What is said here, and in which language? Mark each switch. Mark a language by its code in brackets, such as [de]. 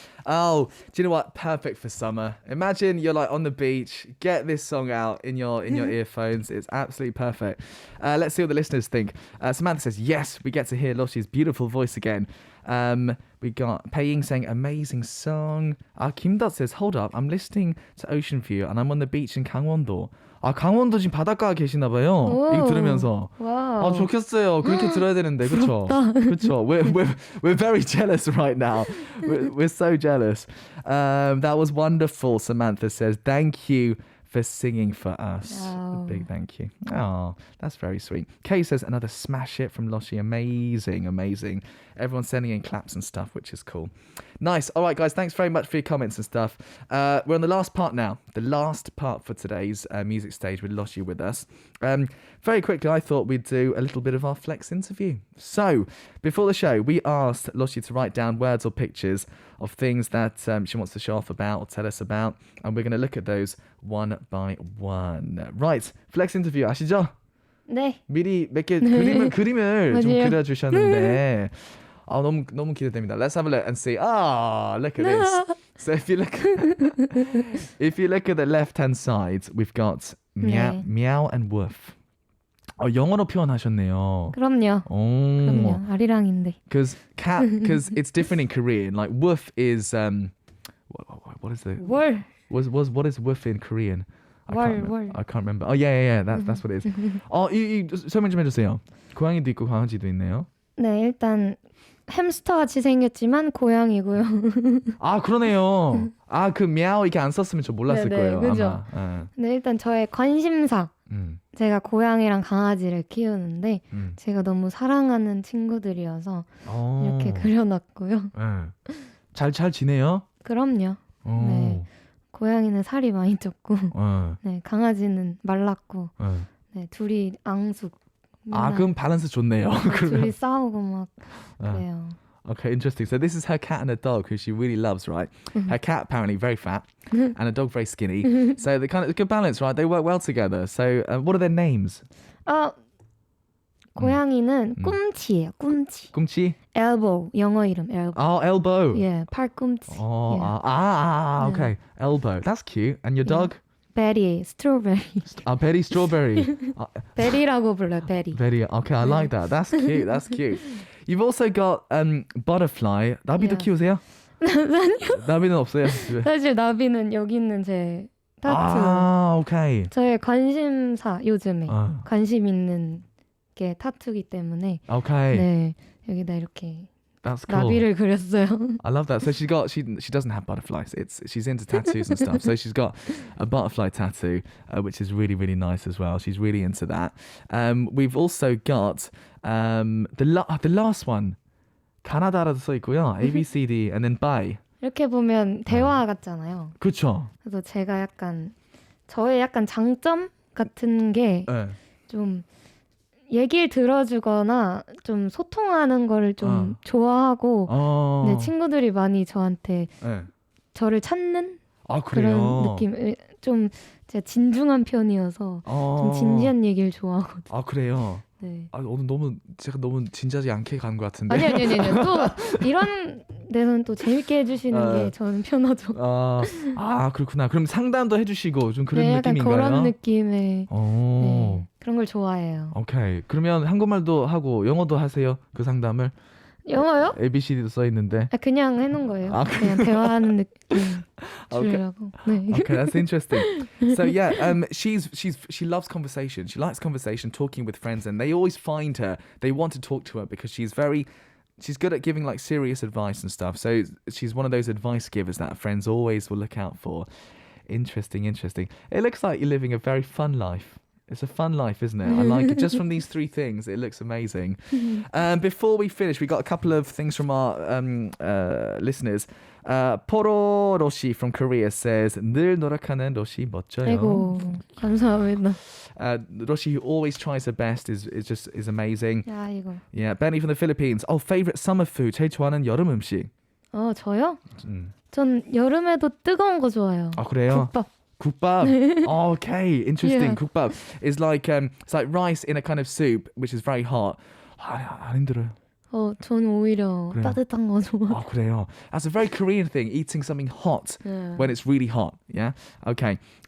[en] Oh, do you know what? Perfect for summer. Imagine you're like on the beach, get this song out in your earphones. It's absolutely perfect. Let's see what the listeners think. Samantha says, yes, we get to hear Loshi's beautiful voice again. We got Pei-ying saying, amazing song. Kim Dot says, hold up, I'm listening to Ocean View and I'm on the beach in 강원도. [ko] 강원도 지금 바닷가에 계시나 봐요. 이거 들으면서. 와우. 좋겠어요. 그렇게 들어야 되는데, 그렇죠? 그렇죠. [en] We're very jealous right now. We're so jealous. That was wonderful. Samantha says, thank you for singing for us. Oh. A big thank you. Oh, that's very sweet. Kay says, another smash hit from Loshi. Amazing, amazing. Everyone's sending in claps and stuff, which is cool. Nice. All right, guys, thanks very much for your comments and stuff. We're on the last part now. The last part for today's music stage with Loshi with us. Very quickly, I thought we'd do a little bit of our flex interview. So, before the show, we asked Loshi to write down words or pictures of things that she wants to show off about or tell us about. And we're going to look at those one by one. Right, flex interview [ko] 아시죠? 네. 미리 몇 개 그림을 좀 그려주셨는데 너무 기대됩니다. [en] Let's have a look and see. Look at this. So if you look at the left-hand side, we've got meow and woof. [ko] 영어로 표현하셨네요. 그럼요. 그럼요. 아리랑인데. [en] Because it's different in Korean. Like woof is what is the [ko] 월. [en] What is woof in Korean? [ko] 월. [en] I can't remember. Yeah. That's what it is. [ko] 이 설명 좀 해주세요. 고양이도 있고 강아지도 있네요. 네, 일단 햄스터 같이 생겼지만 고양이고요. 그러네요. 그 미야오 이렇게 안 썼으면 저 몰랐을 거예요. 그죠? 아마. 네, 일단 저의 관심사. 제가 고양이랑 강아지를 키우는데 제가 너무 사랑하는 친구들이어서 이렇게 그려놨고요. 잘 지내요? 그럼요. 네, 고양이는 살이 많이 쪘고, 네, 강아지는 말랐고, 네, 둘이 앙숙. 그럼 밸런스 좋네요. 둘이 싸우고 막 그래요. [en] Okay, interesting. So this is her cat and a dog who she really loves, right? Her cat apparently very fat and a dog very skinny. So they kind of good balance, right? They work well together. So what are their names? [ko] 고양이는 꿈치예요. 꿈치. 꿈치? elbow. 영어 이름 elbow. [en] Oh, elbow. Yeah, [ko] 팔꿈치. [en] Oh, yeah. okay. Elbow. That's cute. And your dog? Betty, strawberry. Betty Strawberry. [ko] 베리라고 불러요. 베리. [en] Betty. Okay, I like that. That's cute. That's cute. You've also got butterfly. [ko] 나비도 키우세요? 나비는 없어요. 사실 나비는 여기 있는 제 타투. [en] okay. [ko] 저의 관심사 요즘에 관심 있는 게 타투기 때문에. [en] Okay. [ko] 네, 여기다 이렇게 [en] That's cool. [ko] 나비를 그렸어요. [en] I love that. So she doesn't have butterflies. She's into tattoos and stuff. So she's got a butterfly tattoo, which is really really nice as well. She's really into that. We've also got the last one. [ko] 가나다라도 써 있고요. [en] A, B, C, D, and then bye. [ko] 이렇게 보면 대화 같잖아요. 그렇죠. 그래서 제가 약간 저의 약간 장점 같은 게 좀 얘기를 들어주거나 좀 소통하는 거를 좀 좋아하고 네, 친구들이 많이 저한테 저를 찾는 그런 느낌. 좀 제가 진중한 편이어서 좀 진지한 얘기를 좋아하거든요. 아 그래요? 네. 오늘 제가 너무 진지하지 않게 간 것 같은데. 아니요. 또 이런 데서는 또 재밌게 해주시는 게 저는 편하죠. 그렇구나. 그럼 상담도 해주시고 좀 그런 네, 약간 느낌인가요? 그런 느낌의 네, 그런 걸 좋아해요. 오케이. 그러면 한국말도 하고 영어도 하세요? 그 상담을? 영어요? ABCD도 써 있는데. 그냥 해놓은 거예요. 그냥 대화하는 느낌 주려고. 네. [en] Okay, that's interesting. So yeah, she loves conversation. She likes conversation, talking with friends, and they always find her. They want to talk to her because she's good at giving like serious advice and stuff. So she's one of those advice givers that friends always will look out for. Interesting. It looks like you're living a very fun life. It's a fun life, isn't it? I like it. Just from these three things, it looks amazing. Before we finish, we got a couple of things from our listeners. [ko] 포로로시 [en] from Korea says, [ko] 늘 노력하는 로시 멋져요. 아이고, 감사합니다. [en] Roshi, who always tries her best, is amazing. [ko] 야, 이거. [en] Yeah, Benny from the Philippines. Favorite summer food. [ko] 제일 좋아하는 여름 음식. 저요? 전 여름에도 뜨거운 거 좋아해요. 그래요? [en] 국밥. Okay, interesting. Yeah. 국밥 is like it's like rice in a kind of soup, which is very hot. [ko] 안 힘들어요. 저는 오히려 그래요? 따뜻한 거 좋아해요. 그래요. [en] That's a very Korean thing, eating something hot when it's really hot. Yeah. Okay.